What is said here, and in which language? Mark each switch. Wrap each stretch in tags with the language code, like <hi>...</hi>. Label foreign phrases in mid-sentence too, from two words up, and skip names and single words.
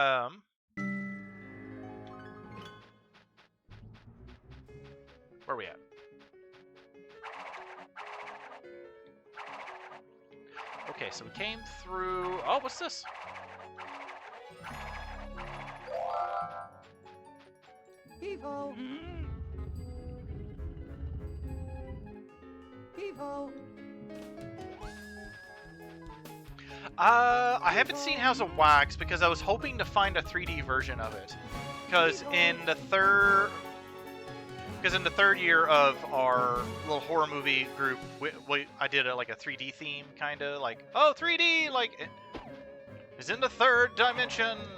<en>Where are we at? Okay, so we came through... Oh, what's this? Heave-ho! Heave-ho! I haven't seen House of Wax because I was hoping to find a 3D version of it. Because in the third year of our little horror movie group, I did like a 3D theme, kind of like, oh, 3D, like, it's in the third dimension.</en>